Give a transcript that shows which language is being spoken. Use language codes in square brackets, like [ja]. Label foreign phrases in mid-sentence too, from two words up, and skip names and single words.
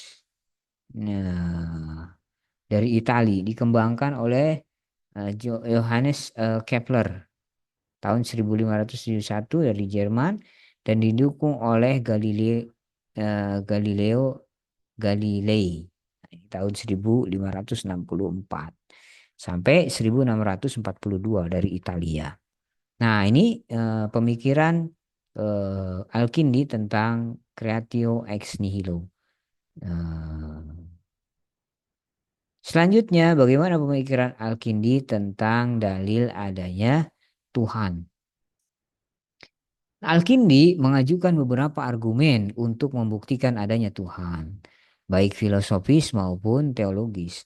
[id] Nah, dari Italia dikembangkan oleh Johannes Kepler tahun 1571 dari Jerman dan didukung oleh Galileo Galilei tahun 1564 sampai 1642 dari Italia. Nah, ini pemikiran Al-Kindi tentang [la] creatio ex nihilo. [id] Selanjutnya, bagaimana pemikiran Al-Kindi tentang dalil adanya Tuhan? Al-Kindi mengajukan beberapa argumen untuk membuktikan adanya Tuhan, baik filosofis maupun teologis.